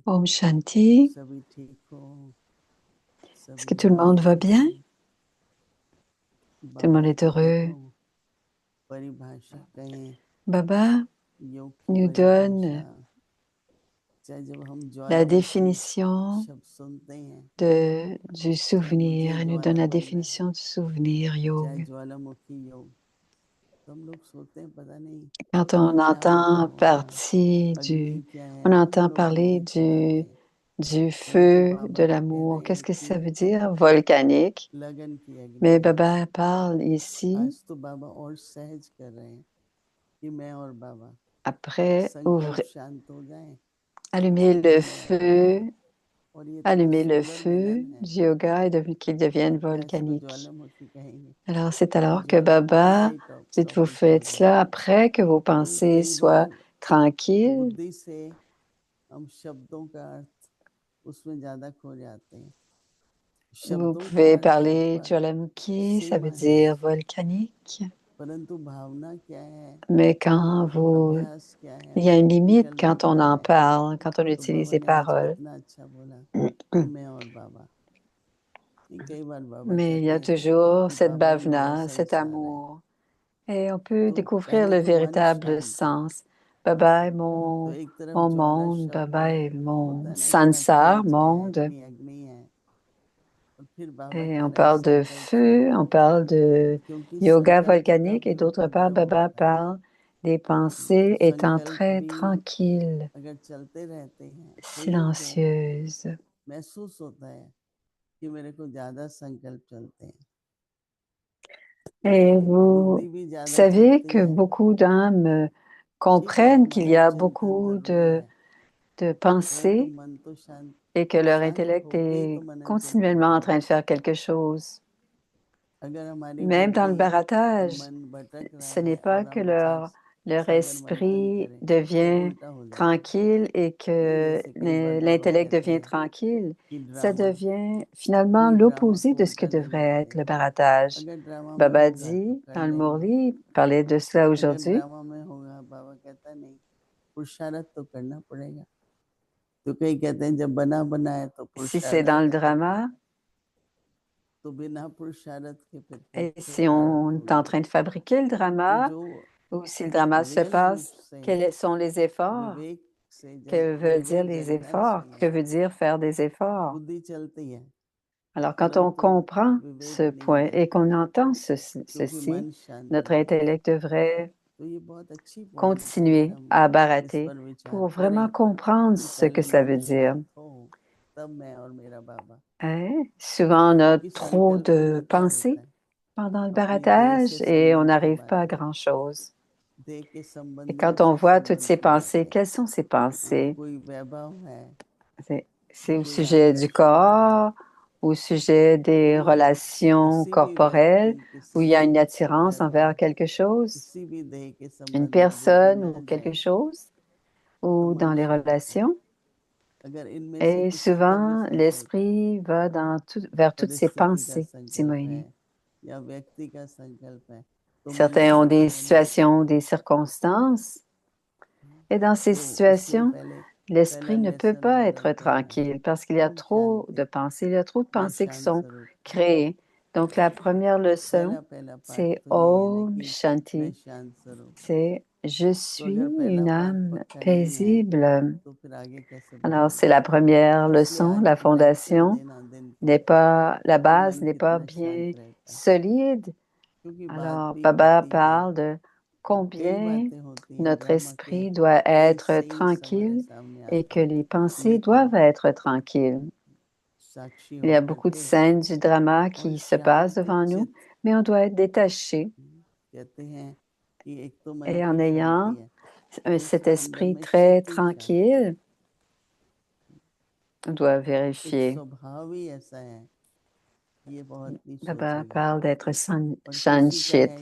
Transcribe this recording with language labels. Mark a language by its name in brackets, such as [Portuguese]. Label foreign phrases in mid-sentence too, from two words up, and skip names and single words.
[Hindi] ओम शांति. सभी ठीक हो, [French] Est-ce que [Hindi] sabhi [French] tout le monde va bien? heureux. Tout le monde [Hindi] Baba [French] est [Hindi] ki [French] heureux. [Hindi] देखो परिभाषा कहें Baba योग की [French] nous [Hindi] परिभाषा, [French] donne [Hindi] चाहे जब हम [French] la [Hindi] ज्वालामुखी [French] définition [Hindi] शब्द सुनते हैं, [French] du [Hindi] चाहे मुझे [French] souvenir. Il nous donne [Hindi] ज्वाला [French] la [Hindi] बोल रहा है, [French] définition du souvenir [Hindi] चाहे [French] yoga. [Hindi] ज्वालामुखी योग, तो हम लोग सोचते हैं पता नहीं [French] Quand on [Hindi] क्या होता [French] entend [Hindi] होगा, [French] partie [Hindi] अग्नि क्या है, [French] on [Hindi] हम [French] entend [Hindi] लोग [French] parler [Hindi] नहीं जानते, [French] du [Hindi] परंतु [French] feu [Hindi] बाबा [French] de [Hindi] तो कह [French] l'amour. [Hindi] रहे [French] Qu'est-ce [Hindi] हैं [French] que [Hindi] कि [French] ça veut dire? Volcanique. [Hindi] लगन की अग्नि [French] Mais [Hindi] है। [French] Baba parle ici, [Hindi] आज तो बाबा और सहज कर रहे हैं कि मैं और बाबा [French] après [Hindi] संकल्प शांत हो जाएं, [French] allumer [Hindi] एक [French] le [Hindi] होने लगे [French] feu, [Hindi] और ये इतना [French] allumer le [Hindi] सुंदर [French] feu [Hindi] मिलन है [French] du yoga et qu'il devienne [Hindi] क्या इसको [French] volcanique. [Hindi] ज्वालामुखी कहेंगे। [French] Alors, c'est alors que [Hindi] ज्वालामुखी [French] Baba, [Hindi] यही [French] dites vous [Hindi] टॉपिक चल [French] faites [Hindi] रहा है [French] cela après que vos [Hindi] कि [French] pensées [Hindi] कई [French] soient [Hindi] बार [French] tranquilles. [Hindi] बुद्धि से हम शब्दों का अर्थ उसमें ज्यादा खो जाते हैं। [French] Vous [Hindi] शब्दों का [French] pouvez [Hindi] अर्थ एक [French] parler [Hindi] बार [French] Jwalamukhi, ça veut [Hindi] सीमा है, [French] dire volcanique. [Hindi] परंतु भावना क्या है, [French] Mais quand [Hindi] अभ्यास क्या है, [French] il y a une limite [Hindi] प्रैक्टिकल [French] quand on [Hindi] क्या [French] en [Hindi] है। [French] parle, quand on [Hindi] तो [French] utilise [Hindi] बाबा [French] les [Hindi] ने आज [French] paroles. [Hindi] कितना अच्छा बोला कि मैं और बाबा, कई बार बाबा [French] Mais il y [Hindi] कहते [French] a [Hindi] हैं [French] toujours [Hindi] कि [French] cette [Hindi] बाबा ही मेरा [French] bhavna, cet [Hindi] संसार है। [French] amour. Et on peut [Hindi] तो [French] découvrir [Hindi] पहले [French] le [Hindi] तो मन [French] véritable [Hindi] शांत, [French] sens. Baba est [Hindi] तो एक तरफ [French] mon [Hindi] ज्वाला [French] monde, [Hindi] शब्द [French] Baba est [Hindi] होता [French] mon [Hindi] है ना कि मैं [French] sansar, [Hindi] तेज है, [French] monde. [Hindi] अग्नि अग्नि है, और फिर बाबा [French] Et [Hindi] कह [French] on [Hindi] रहे हैं [French] parle de [Hindi] संकल्प [French] feu, [Hindi] शांत [French] on [Hindi] हो, [French] parle de [Hindi] क्योंकि [French] yoga [Hindi] संकल्प का [French] volcanique et [Hindi] भी [French] d'autre part, [Hindi] उपद्रव [French] Baba [Hindi] होता है। [French] parle des pensées étant [Hindi] संकल्प [French] très [Hindi] भी [French] tranquilles, [Hindi] अगर चलते रहते हैं तो इनको [French] silencieuses. [Hindi] महसूस होता है कि मेरे को ज्यादा संकल्प चलते हैं, [French] Et vous [Hindi] बुद्धि भी ज्यादा [French] savez [Hindi] चलती [French] que [Hindi] है। [French] beaucoup d'âmes [Hindi] ठीक है, [French] comprennent qu'il y [Hindi] हमारा [French] a [Hindi] चिंतन [French] beaucoup [Hindi] जरूरी है, [French] de [Hindi] परंतु [French] pensées [Hindi] मन तो शांत, [French] et que leur [Hindi] शांत [French] intellect [Hindi] होके ही तो [French] est [Hindi] मनन चिंतन [French] continuellement en [Hindi] होगा। [French] train de faire quelque chose. [Hindi] अगर हमारी [French] Même dans le [Hindi] बुद्धि और [French] baratage, [Hindi] मन भटक रहा [French] ce n'est [Hindi] है [French] pas [Hindi] और [French] que [Hindi] हम विचार [French] leur [Hindi] सागर मंथन [French] esprit [Hindi] करें तो [French] devient [Hindi] उल्टा हो जाएगा। [French] tranquille et [Hindi] नहीं, [French] que [Hindi] जैसे कई बार बाबा [French] l'intellect [Hindi] कहते [French] devient [Hindi] हैं [French] tranquille. [Hindi] कि [French] Ça [Hindi] ड्रामा, [French] devient finalement [Hindi] कोई ड्रामा [French] l'opposé [Hindi] को [French] de ce que [Hindi] उल्टा नहीं [French] devrait être [Hindi] लेंगे। [French] le baratage. [Hindi] अगर ड्रामा में [French] Baba [Hindi] होगा तो [French] dit [Hindi] कर [French] dans le [Hindi] लेंगे, [French] Mourli, il parlait de cela [Hindi] अगर [French] aujourd'hui. [Hindi] ड्रामा में होगा बाबा कहता नहीं, पुरुषार्थ तो करना पड़ेगा। तो कई कहते हैं जब बना बनाए तो [French] Si c'est [Hindi] पुरुषार्थ [French] dans le [Hindi] क्या करना, [French] drama, [Hindi] तो बिना पुरुषार्थ के फिर [French] et [Hindi] कैसे [French] si on est [Hindi] प्रारब्ध [French] en [Hindi] होगा। [French] train de fabriquer le [Hindi] तो [French] drama, [Hindi] जो [French] ou si le drama se [Hindi] रियल रूप [French] passe, [Hindi] से [French] quels sont les efforts? [Hindi] विवेक से [French] Que veulent dire [Hindi] विवेक [French] les [Hindi] जगना [French] efforts? Que [Hindi] चाहिए, [French] veut dire faire des efforts? [Hindi] बुद्धि चलती है [French] Alors, quand on [Hindi] परंतु [French] comprend [Hindi] विवेक [French] ce [Hindi] नहीं [French] point et [Hindi] जाता, [French] qu'on entend [Hindi] क्योंकि [French] ceci, [Hindi] मन शांत [French] notre [Hindi] नहीं होता। [French] intellect devrait [Hindi] तो ये बहुत अच्छी पॉइंट है, अगर [French] continuer [Hindi] हम [French] à [Hindi] इस [French] barater [Hindi] पर विचार [French] pour vraiment [Hindi] करें [French] comprendre [Hindi] कि [French] ce que [Hindi] पहले [French] ça [Hindi] मन [French] veut dire. [Hindi] शांत हो तब मैं और मेरा बाबा [French] Hein? Souvent, on a [Hindi] क्योंकि [French] trop [Hindi] संकल्प [French] de [Hindi] उनका क्या [French] pensées [Hindi] होता है [French] pendant le [Hindi] अपनी देह [French] baratage [Hindi] से [French] et on [Hindi] संबंध की [French] n'arrive [Hindi] बात [French] pas à [Hindi] करें [French] grand-chose. [Hindi] देह के [French] Et [Hindi] संबंधों [French] quand on [Hindi] से [French] voit toutes [Hindi] संबंध [French] ces [Hindi] की बात [French] pensées, [Hindi] है [French] quelles sont ces pensées? [Hindi] कोई वैभव है [French] C'est c'est au [Hindi] कोई [French] sujet du [Hindi] आकर्षण है [French] corps, au sujet des [Hindi] कोई [French] relations [Hindi] किसी भी व्यक्ति [French] corporelles, où il y a une attirance [Hindi] संदर्भ [French] envers [Hindi] में [French] quelque chose, [Hindi] किसी भी देह के [French] une [Hindi] संबंध में बुद्धि [French] personne ou [Hindi] न [French] quelque [Hindi] जाए [French] chose, [Hindi] तो [French] ou dans [Hindi] मन [French] les [Hindi] शांत है [French] relations. [Hindi] अगर इनमें से [French] Et [Hindi] किसी पर भी [French] souvent, [Hindi] संकल्प है [French] l'esprit va vers toutes ces [Hindi] परिस्थिति का [French] pensées, [Hindi] संकल्प है [French] Simonie. [Hindi] या व्यक्ति का संकल्प है तो [French] Certains ont [Hindi] मनुष्य [French] des [Hindi] जीवन में [French] situations, des circonstances, et dans ces [Hindi] तो उसमें [French] situations, [Hindi] पहला [French] l'esprit ne peut [Hindi] लेसन [French] pas [Hindi] हो [French] être [Hindi] जाता है [French] tranquille parce qu'il y a [Hindi] ओम [French] trop de [Hindi] शांति [French] pensées, il y a trop de [Hindi] मैं [French] pensées qui [Hindi] शांत [French] sont [Hindi] स्वरूप [French] créées. Donc, la première leçon, [Hindi] पहला पहला पाठ [French] c'est [Hindi] तो यही है ना [French] Om [Hindi] कि मैं [French] Shanti. [Hindi] शांत स्वरूप हूँ [French] C'est Je [Hindi] तो [French] suis [Hindi] अगर पहला [French] une [Hindi] पाठ [French] âme [Hindi] पक्का नहीं है [French] paisible. [Hindi] तो फिर आगे कैसे [French] Alors, c'est [Hindi] बढ़ेंगे [French] la première [Hindi] इसलिए [French] leçon, [Hindi] आज [French] la [Hindi] लेक्चर [French] fondation [Hindi] देना दिन के [French] n'est pas, la [Hindi] कि [French] base [Hindi] मन [French] n'est pas [Hindi] कितना [French] bien [Hindi] शांत रहता है [French] solide. [Hindi] क्योंकि बात [French] Alors, [Hindi] भी [French] Baba [Hindi] होती है [French] parle de [Hindi] और कई [French] combien [Hindi] बातें होती हैं [French] notre [Hindi] ब्रह्म के [French] esprit doit [Hindi] कई [French] être [Hindi] सेंस हमारे [French] tranquille [Hindi] सामने [French] et [Hindi] आते [French] que [Hindi] हैं [French] les pensées [Hindi] लेकिन [French] doivent être tranquilles. [Hindi] साक्षी [French] Il y a [Hindi] होकर [French] beaucoup de [Hindi] के [French] scènes du drama [Hindi] और [French] qui se passent [Hindi] शांत [French] devant nous, [Hindi] चित [French] mais on doit être détaché. [Hindi] कहते हैं कि एक तो मन [French] Et en [Hindi] की शांति [French] ayant [Hindi] है [French] cet [Hindi] दूसरा अंदर [French] esprit [Hindi] में [French] très [Hindi] क्षितिज शांति है [French] tranquille, on doit [Hindi] कुछ [French] vérifier. [Hindi] स्वभाव ही ऐसा है कि ये बहुत नहीं [French] Baba [Hindi] सोचेगा [French] parle d'être [Hindi] और किसी का [French] shanchit.